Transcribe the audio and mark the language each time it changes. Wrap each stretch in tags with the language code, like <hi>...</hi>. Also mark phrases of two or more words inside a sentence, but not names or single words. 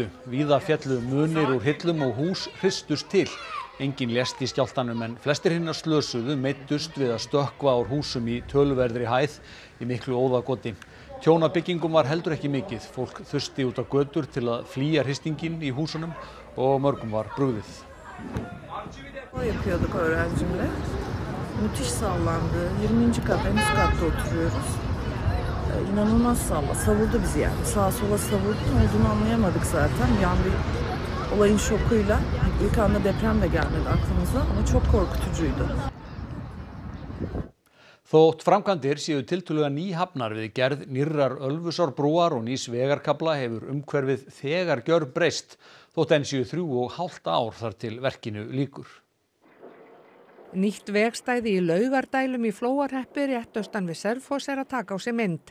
<is>Víða féllu munir úr hillum og hús hristust til. Enginn lést í skjálftanum en flestir hinna slösuðu meiddust við að stökkva úr húsum í töluverðri hæð í miklu óðagoti. Tjón af byggingum var heldur ekki mikið. Fólk þusti út á götur til að flýja hristinginn í húsunum og mörgum var brugðið.</is> <tr>Yapıyorduk öğrencimle. Müthiş sallandı. 20. kat, en üst katta oturuyoruz. İnanılmaz savurdu bizi yani. Sağa sola savurdu. Ne olduğunu anlayamadık zaten. Bir an bir olayın şokuyla. İlk anda deprem de gelmedi aklımıza ama çok korkutucuydu.</tr> <is>Þótt framkvæmdir séu tiltölulega nýhafnar við gerð nýrrar Ölfusárbrúar og nýs vegarkafla hefur umhverfið þegar gjörbreyst, þótt enn séu 3,5 ár þar til verkinu lýkur. Nýtt vegstæði í Laugardælum í Flóahreppi rétt austan við Selfoss að taka á sig mynd.</is>